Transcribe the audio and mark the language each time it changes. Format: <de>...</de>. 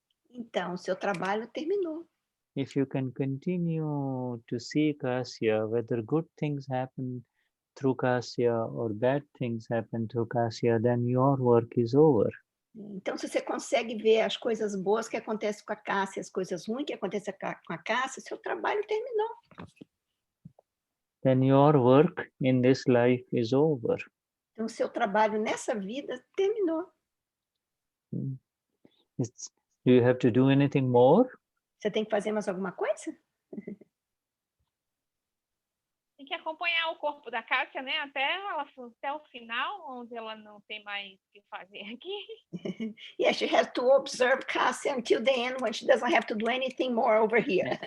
<pt>Então, seu trabalho terminou.</pt> <en>If you can continue to see Kasya, whether good things happen through Kasya or bad things happen through Kasya, then your work is over.</en> <pt>Então, se você consegue ver as coisas boas que acontecem com a Cássia, as coisas ruins que acontecem com a Cássia, seu trabalho terminou.</pt> <en>Then your work in this life is over.</en> <pt>Então, seu trabalho nessa vida terminou.</pt> <en>Do you have to do anything more?</en> <pt>Você tem que fazer mais alguma coisa? Tem que acompanhar o corpo da Cássia, né? Até o final, onde ela não tem mais o que fazer aqui.</pt> <en>Yes, she has to observe Cássia until the end, when she doesn't have to do anything more over here.</en>